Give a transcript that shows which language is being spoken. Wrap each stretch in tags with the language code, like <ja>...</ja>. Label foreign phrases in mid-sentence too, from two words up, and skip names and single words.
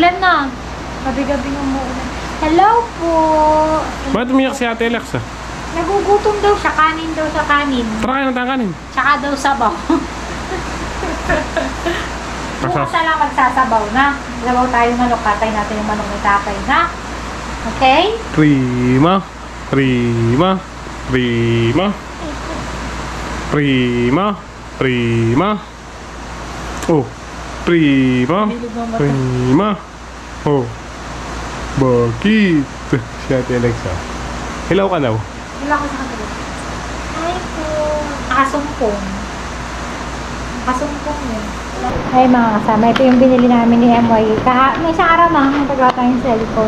<tl>Muulan na. Gabi-gabi nung muulan. Hello po. Bakit umiyak si Ate Alexa? Nagugutom daw siya. Kanin daw sa kanin. Tara kayo ng kanin. Tsaka daw sabaw. Bukas na lang magsasabaw na. Sabaw tayo manok. Katay natin yung manok ni tatay na. Okay? Prima. Prima. Prima. Prima. Prima. Oh. Prima. Prima. Oh. Bakit? Si Ate Alexa. Hilaw ka daw. Wala ko sa kanila. Hi po. Nakasumpong. Nakasumpong yun. Ay mga kasama, ito yung binili namin ni MY. May isang araw na, nagpagawa tayong cellphone.</tl>